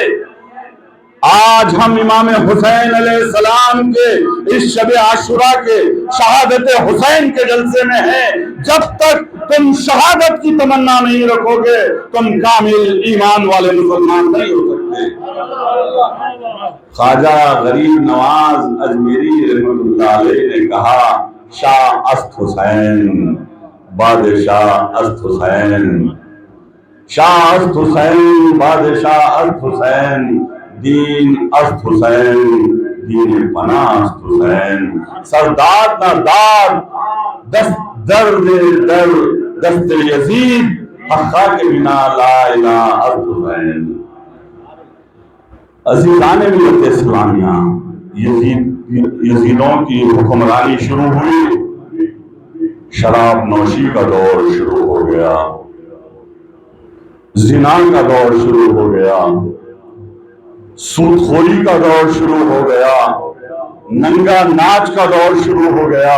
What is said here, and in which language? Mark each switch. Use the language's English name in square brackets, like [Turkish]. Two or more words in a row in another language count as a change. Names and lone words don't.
[Urdu] آج ہم امام حسین [Arabic] علیہ السلام [Urdu] کے اس شب عاشورہ کے شہادت حسین کے جلسے میں ہیں۔ جب تک تم شہادت کی تمنا نہیں رکھو گے تم کامل ایمان والے مسلمان نہیں ہو سکتے۔ خواجہ غریب نواز اجمیری رحمۃ اللہ علیہ نے کہا، [Persian] شاہ است حسین، بادشاہ است حسین، شاہ است حسین، بادشاہ است حسین، دین است حسین، دین پناہ است حسین، سردار نہ داد، دست درد در دست یزید، حقا کے بنا لا الہ است حسین۔ [Urdu] عزیزان ملت اسلامیہ، یزیدوں کی حکمرانی شروع ہوئی، شراب نوشی کا دور شروع ہو گیا، زنا کا دور شروع ہو گیا، سود خوری کا دور شروع ہو گیا، ننگا ناچ کا دور شروع ہو گیا۔